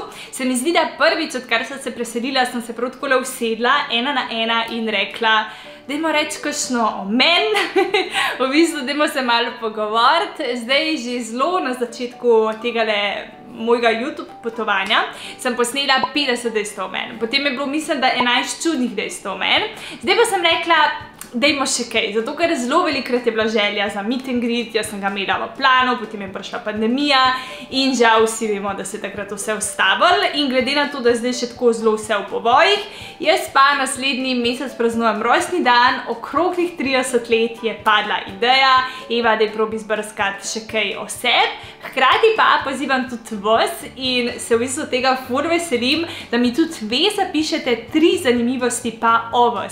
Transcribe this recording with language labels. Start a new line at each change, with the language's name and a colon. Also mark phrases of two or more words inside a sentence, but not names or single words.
Slovenian: Se mi zdi, da prvič, odkar sem se preselila, sem se prav takole usedla, ena na ena in rekla, dajmo reči kakšno o meni, v bistvu dajmo se malo pogovoriti. Zdaj že zelo na začetku tegale mojega YouTube potovanja sem posnela 50 dejstev o meni. Potem je bilo, mislim, da 11 čudnih dejstev o meni. Zdaj pa sem rekla, dajmo še kaj, zato ker zelo velikrat je bila želja za
English: meet and greet,
Slovenian: jaz sem ga imela v planu, potem je prišla pandemija in žal vsi vemo, da se je takrat vse ustavilo in glede na to, da je zdaj še tako zelo vse v povojih, jaz pa naslednji mesec praznujem rojstni dan, okroglih 30 let je padla ideja, Eva, da je probi zbrskati še kaj o sebi, hkrati pa pozivam tudi vas in se v bistvu tega ful veselim, da mi tudi vi zapišete 3 zanimivosti pa o vas.